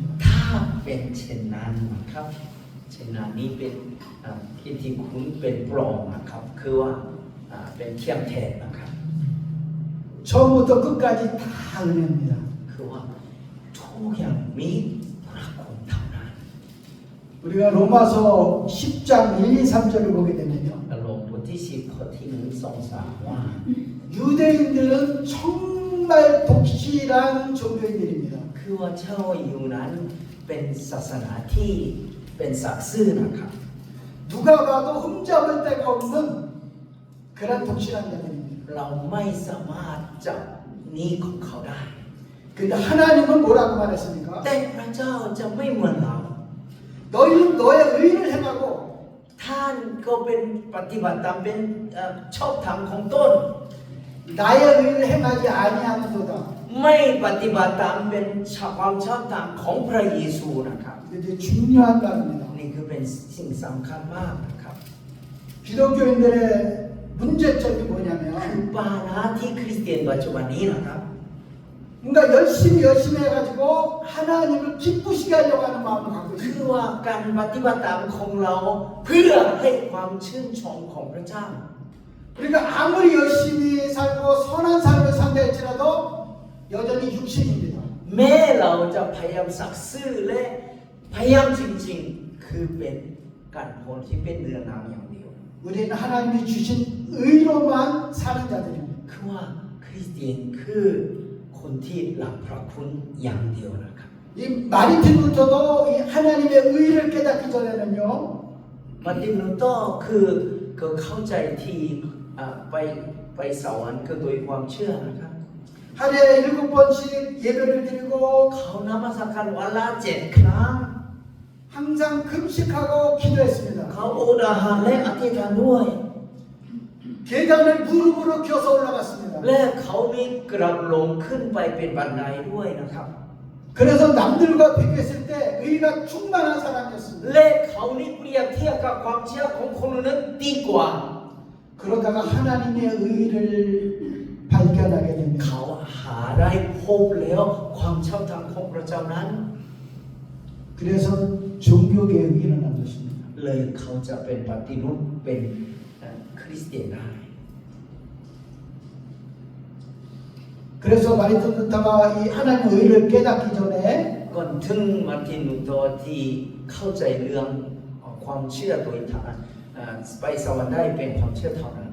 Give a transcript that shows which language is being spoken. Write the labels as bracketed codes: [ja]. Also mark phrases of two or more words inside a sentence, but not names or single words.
[th] ถ้าเป็นเช่นนั้นนะครับเช่นนั้นนี้เป็นคิดที่คุณเป็นปลอมนะครับคือว่าเป็นเทียมแทนนะครับ [ko] 처음부터 끝까지 다 은혜입니다. [th] คือว่าทุกอย่างมีพระคุณเท่านั้น [ko] 우리가 로마서 10장 1, 2, 3절을 보게 되면요. [th] ลงบทที่10ข้อที่1 2 3ว่า [ko] 유대인들은 정말 독실한 종교인들입니다. [th] คือว่าชาวยิวนั้นเป็นศาสนาที่เป็นศักดิ์ซื่อนะครับ [ko] 누가 봐도 흠잡을 데가 없는 그런 독실한 자들입니다. [th] เราไม่สามารถจับนี้ของเขาได้ [ko] 근데 하나님은 뭐라고 말했습니까? [th] แต่พระเจ้าจะไม่เหมือนเรา [ko] 너희는 너의 의를 행하고 [th] ท่านก็เป็นปฏิบัติตามเป็นชอบธรรมของตน [ko] 나의 의를 행하지 아니하는도다. [th] ไม่ปฏิบัติตามเป็นความชอบธรรมของพระเยซูนะครับ [ko] 이게 중요한 말입니다. [th] นี่คือเป็นสิ่งสำคัญมากนะครับ [ko] 기독교인들의 문제점이 [th] คือ [ko] 뭐냐면 [th] ปัญหาที่คริสเตียนปัจจุบันนี้นะครับ [ko] 뭔가 열심히 해가지고 하나님을 기쁘시게 하려고 하는 마음을 갖고 [th] คือ [ko] 있습니다. [th] ว่าการปฏิบัติตามของเราเพื่อให้ความชื่นชมของพระเจ้า [ko] 그러니까 아무리 열심히 살고 선한 삶을 산다할지라도 여전히 육신입니다. [th] แม้เราจะพยายามสักซื่อและพยายามจริงๆคือเป็นการผลที่เป็นเนื้อหนังอย่างเดียว [ko] 우리는 하나님이 주신 의로만 사는 자들입니다. [th] คือว่าคริสเตียนคือคนที่รับพระคุณอย่างเดียวนะครับ [ko] 이 마르틴 루터도 이 하나님의 의를 깨닫기 전에는요 [th] มาร์ตินลูเตอร์คือเข้าใจที่ไปสวรรค์ก็โดยความเชื่อนะครับ [ko] 하루에 7번씩 예배를 드리고 [th] เขานมัสการวันละ7 ครั้ง [ko] 항상 금식하고 기도했습니다. [th] เขาอดอาหารและอธิษฐานด้วย [ko] 계단을 무릎으로 기어서 올라갔습니다. [th] และเขามีกระลงขึ้นไปเป็นบันไดด้วยนะครับ [ko] 그래서 남들과 비교했을 때 의가 충만한 사람이었습니다. [th] และเขานี่เปรียบเทียบกับความเชื่อของคนอื่นนั้นดีกว่า [ko] 그러다가 하나님의 의를 발견하게 됩니다. [th] เขาหาได้พบแล้วความชอบธรรมของพระเจ้านั้น [ko] 그래서 종교개혁이 일어난 것입니다. [th] เลยเขาจะเป็นปฏิรูปเป็นคริสเตียนได้ [ko] 그래서 마르틴 루터가 이 하나님의 의를 깨닫기 전에 [th] ก่อนถึงมาร์ตินลูเตอร์ที่เข้าใจเรื่องความเชื่อโดยฐานไปสวรรค์ได้เป็นความเชื่อเท่านั้น